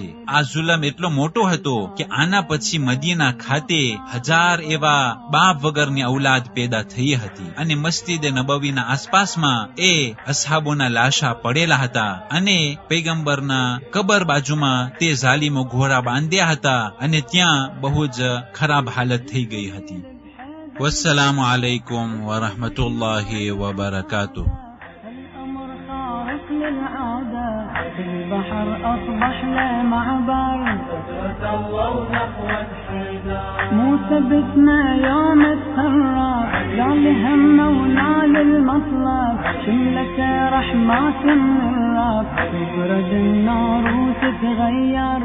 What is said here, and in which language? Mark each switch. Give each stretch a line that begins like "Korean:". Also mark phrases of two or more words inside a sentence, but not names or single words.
Gujarati: આ જુલમ એટલો મોટો હતો કે આના પછી મદીના ખાતે 1000 એવા બાપ વગરની ઔલાદ પેદા થઈ હતી, અને મસ્જિદે નબવીના આસપાસમાં એ અસહાબોના લાશા પડેલા હતા, અને પૈગંબરના કબર બાજુમાં તે ઝાલિમો ઘોડા બાંધ્યા હતા, અને ત્યાં બહુ જ ખરાબ હાલત થઈ ગઈ હતી.
Arabic: والسلام عليكم ورحمة الله وبركاته. البحر أصبح له معبر موسى بسمع يوم اتخرج قال همه ونال المطلب شملك رحمات من الرب تبرد النار وتتغير